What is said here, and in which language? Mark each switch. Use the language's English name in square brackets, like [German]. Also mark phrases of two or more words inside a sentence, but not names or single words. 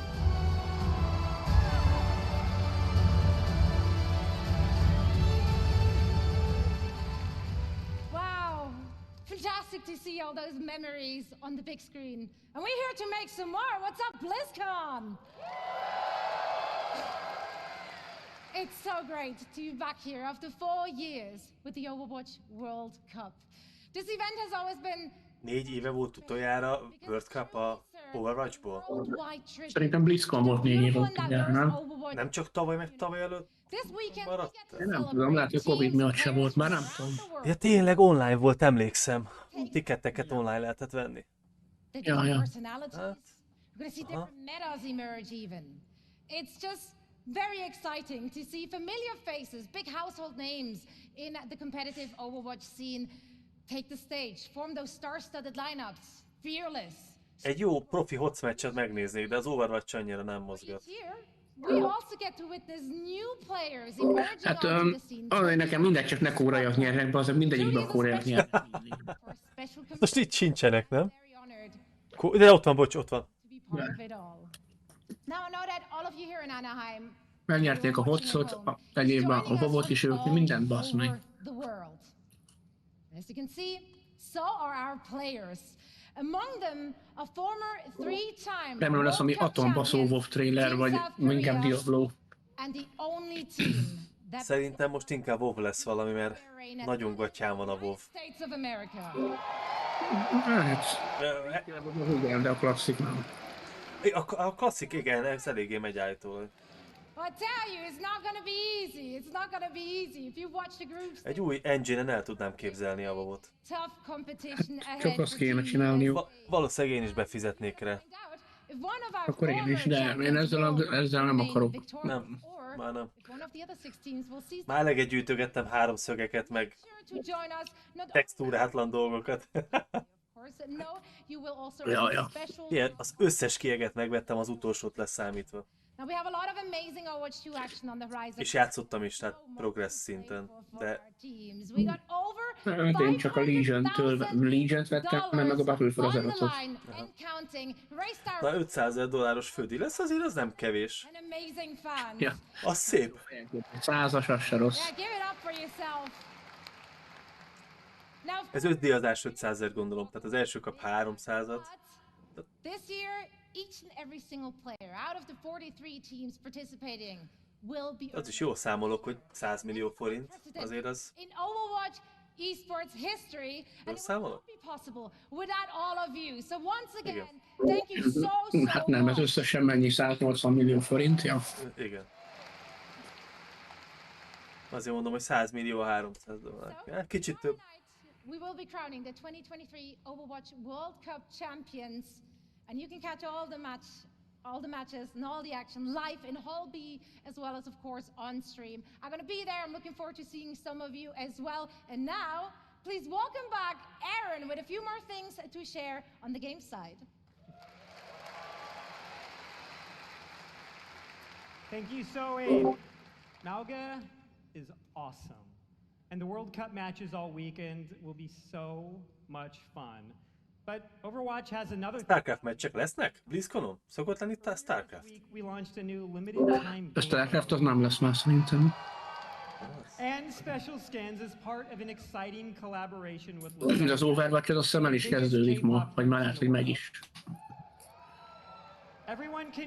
[English] Wow, fantastic to see all those memories on the big screen. And we're here to make some more. What's up, BlizzCon? It's so great to be back here after 4 years with the Overwatch World Cup. This event has always been [Hungarian] 4 éve volt utoljára World Cup a Overwatchból? Szerintem BlizzCon volt 4 év utoljára, nem? Nem csak tavaly meg tavaly előtt maradt? Én nem tudom, lehet, hogy Covid miatt se volt, már nem tudom. Ja tényleg online volt, emlékszem. Tiketteket online lehetett venni. Ja, ja. [English] We're gonna see different metas emerge even. It's just very exciting to see familiar faces, big household names in the competitive Overwatch scene take the stage, form those star-studded lineups, fearless. [Hungarian] Egy jó profi hoc meccset megnéznék, de az Overwatch annyira nem mozgat. [English] We also get to witness new players emerging [Hungarian] Hát [English] onto the scene. [Hungarian] arra nekem mindegy, csak ne kóreaiak nyernek be, azért mindegyikben kóreaiak nyernek. Most itt sincsenek, nem? De ott van, bocs, ott van. [English] part of it all. Now I know that all of you here in Anaheim [Hungarian] Megnyerték a hotszot, egyébben a Vovot is ők, mindent basz meg. [English] the world. As you can see, so are our players. Among them, a former three-time [Hungarian] Remélem lesz valami atombaszó WoW trailer, vagy inkább Diablo. [English] And the only team that [Hungarian] Szerintem most inkább WoW lesz valami, mert nagyon gatyán van a WoW. [English] States of America. [Hungarian] Hát, igen, de a klasszik nem. A klasszik, igen, ez eléggé megy állítólag. [English] I tell you, it's not gonna be easy. It's not gonna be easy. If you watch the groups, [Hungarian] Egy új engine-en el tudnám képzelni a WoW-ot. [English] tough competition ahead. [Hungarian] Csak azt kéne csinálniuk. Valószínűleg én is befizetnék rá. [English] If one of our [Hungarian] Akkor én is, de én ezzel nem akarok. Nem, már nem. [English] if one of the other 6 teams will seize [Hungarian] Már eleget gyűjtögettem háromszögeket, meg [English] to join us, not [Hungarian] textúrátlan dolgokat. [English] course, no, you will also [Hungarian] Ja, [English] receive [Hungarian] ja. [English] special. [Hungarian] Ilyen, az összes kieget megvettem, az utolsót leszámítva. [English] Now we have a lot of amazing Overwatch 2 action on the horizon. [Hungarian] És játszottam is, tehát progress szinten, de [English] We got over [Hungarian] Én csak a Legion-t vettem, nem meg a Battle for Azerothot. na 500 $500 fődi lesz, azért az nem kevés. [English] An amazing fan. [Hungarian] Ja. Az szép. 100-as, az se rossz. [English] Yeah, give it up for yourself. Now, [Hungarian] Ez 5 díjazás 500 gondolom, tehát az első kap 300-at. [English] this year, each and every single player out of the 43 teams participating will be [Hungarian] Az is jó számolok, hogy 100 millió forint, azért az... [English] in Overwatch esports history, and it would [Hungarian] számolok? [English] not be possible without all of you. So once again, [Hungarian] Igen. [English] thank you so [Hungarian] Hát nem, ez [English] much. [Hungarian] összesen mennyi? 180 millió forint, ja. Igen. Azért mondom, hogy 100 millió 300 dollár. Hát kicsit több. [English] We will be crowning the 2023 Overwatch World Cup champions, and you can catch all the matches and all the action live in Hall B, as well as of course on stream. I'm going to be there. I'm looking forward to seeing some of you as well. And now, please welcome back Aaron with a few more things to share on the game side. Thank you, Zoe. Malga is awesome. And the World Cup matches all weekend will be so much fun. But Overwatch has another [Hungarian] Starcraft meccsek lesznek? BlizzConon? Szokott lenni itt a Starcraft? [English] week we launched a new limited time [Hungarian] A Starcraft az nem lesz már szerintem. [English] and special skins as part of an exciting collaboration with [Hungarian] Az Overwatch az azt hiszem el is kezdődik ma, vagy már lehet, hogy megy is. [English] Everyone can